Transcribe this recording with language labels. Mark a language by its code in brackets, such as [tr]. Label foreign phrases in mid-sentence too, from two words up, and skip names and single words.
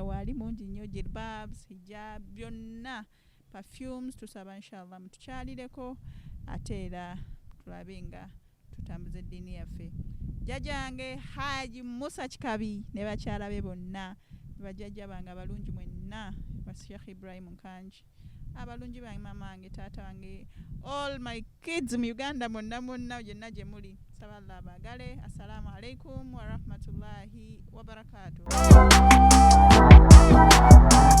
[lg] waali mungi nnyo jilbabs hijab byonna perfumes tusaba inshallah mutukyalireko ate era tulabe nga tutambuza eddiini yaffe jajange Haji Musa Kikabi ne bakyala be bonna bajjajja bange abalungi mwenna ba Sheikh Ibrahim Nkanji abalungi bange mama wange taata wange [en] all my kids [lg] mu Uganda monna gyenna gye muli saba Allah bagale [ar] السلام عليكم ورحمة الله وبركاته